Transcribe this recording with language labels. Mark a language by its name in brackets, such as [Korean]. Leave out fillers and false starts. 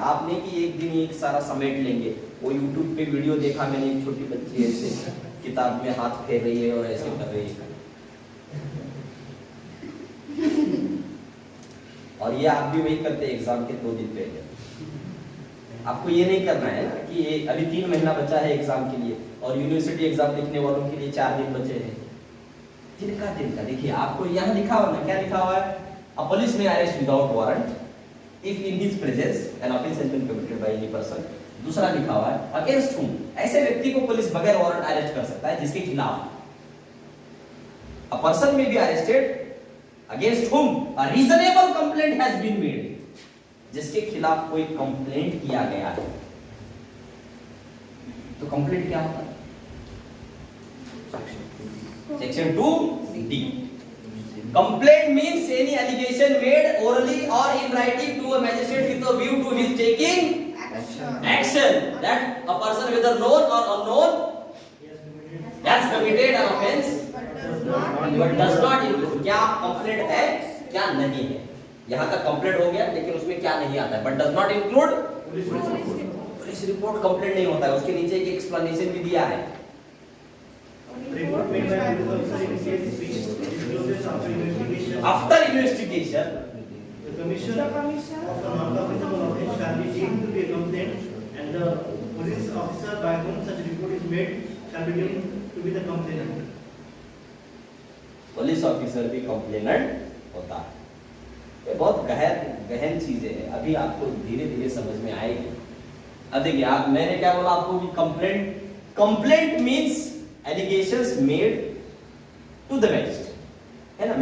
[Hindi] आप नहीं कि एक दिन एक सारा समेट लेंगे। वो YouTube पे वीडियो देखा मैंने, एक छोटी बच्ची ऐसे किताब में हाथ फेर रही है और ऐसे कर रही है, और ये आप भी वही करते हैं एग्जाम के 2 दिन पहले। आपको ये नहीं करना है ना कि ये अभी 3 महीना बचा है एग्जाम के लिए और यूनिवर्सिटी एग्जाम लिखने वालों के लिए 4 दिन बचे हैं। तिनका तिनका देखिए, आपको यहाँ लिखा हुआ ना, क्या लिखा हुआ है? [English] A police may arrest without warrant if in his presence an offense has been committed by any person। [Hindi] दूसरा लिखा हुआ है अगेंस्ट whom, ऐसे व्यक्ति को पुलिस बगैर वारंट अरेस्ट कर सकता है जिसके खिलाफ, [English] a person may be arrested against whom a reasonable complaint has been made, [Hindi] जिसके खिलाफ कोई कंप्लेंट किया गया है। तो कंप्लेंट क्या होता है? Section 2D। [English] Complaint means any allegation made orally or in writing to a magistrate with a view to his taking action that a person whether known or unknown has committed an offense but does not include। [Hindi] क्या complaint है क्या नहीं है? यहाँ तक complaint हो गया, लेकिन उसमें क्या नहीं आता है? [English] but does not include police report. [Hindi] Complaint नहीं होता है, उसके नीचे एक एक्सप्लेनेशन भी दिया है। [English] Report made by police officer in case which discloses after investigation. After investigation, The commission of a non-compensable offence shall be deemed to be a complaint, and the police officer by whom such report is made shall be deemed to be the complainant. [Hindi] Police officer भी complainant होता है। ये बहुत गहन चीजें हैं, अभी आपको धीरे धीरे समझ में आएगी। अब देखिए, आप, मैंने क्या बोला आपको कि [English] complaint means allegations made to the magistrate, [Hindi] है ना?